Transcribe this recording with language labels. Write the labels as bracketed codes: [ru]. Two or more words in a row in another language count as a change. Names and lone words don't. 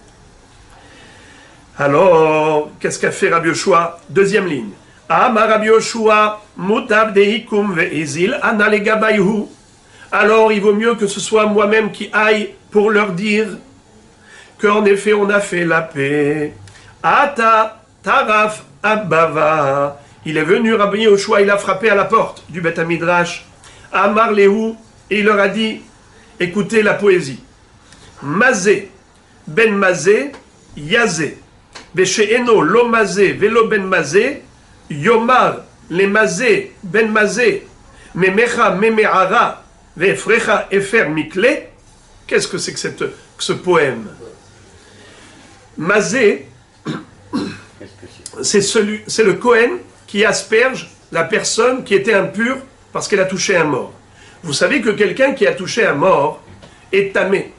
[fr] Alors, qu'est-ce qu'a fait Rabbi Yoshua? Deuxième ligne. [arc] אמר רבי יהושע מוטב דאיקום ואיזיל אנא לגבייהו. [fr] Alors, il vaut mieux que ce soit moi-même qui aille pour leur dire qu'en effet, on a fait la paix. [arc] אתא טרף אבבא. [fr] Il est venu, Rabbi Yoshua, il a frappé à la porte du Beth Midrash. [arc] אמר להו, [fr] et il leur a dit, écoutez la poésie. [he] מזה בן מזה יזה. שאינו לא מזה ולא בן מזה יאמר למזה בן מזה מימיך מי מערה ואפרך אפר מקלה. [fr] Qu'est-ce que c'est que ce poème? Mazé, c'est le Kohen qui asperge la personne qui était impure parce qu'elle a touché un mort. Vous savez que quelqu'un qui a touché un mort est tamé.